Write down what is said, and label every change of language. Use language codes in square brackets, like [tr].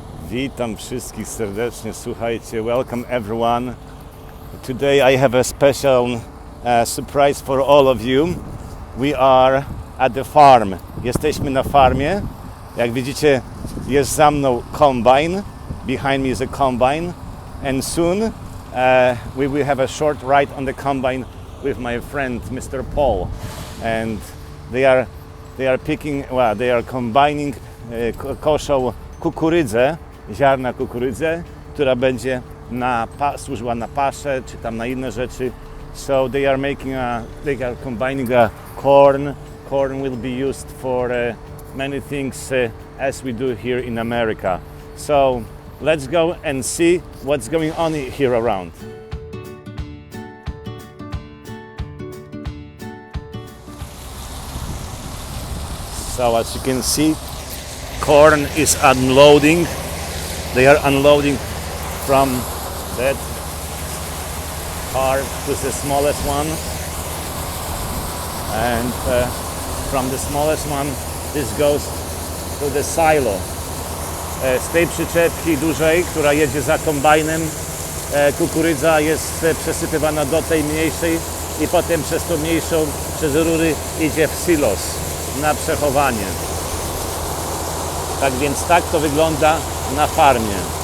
[pl] Witam wszystkich serdecznie, słuchajcie, [en] welcome everyone. Today I have a special surprise for all of you. We are at the farm. [pl] Jesteśmy na farmie. Jak widzicie, jest za mną combine. [en] Behind me is a combine. And soon we will have a short ride on the combine with my friend Mr. Paul. And they are picking, well, they are combining, [pl] koszą kukurydzę, ziarna kukurydzę, która będzie służyła na paszę, czy tam na inne rzeczy. [en] So they are combining a corn. Corn will be used for many things as we do here in America. So let's go and see what's going on here around. So as you can see, corn is unloading. They are unloading from that car to the smallest one, and from the smallest one this goes to the silo. [pl] Z tej przyczepki dużej, która jedzie za kombajnem, kukurydza jest przesypywana do tej mniejszej i potem przez tą mniejszą, przez rury idzie w silos na przechowanie. Tak więc tak to wygląda na farmie.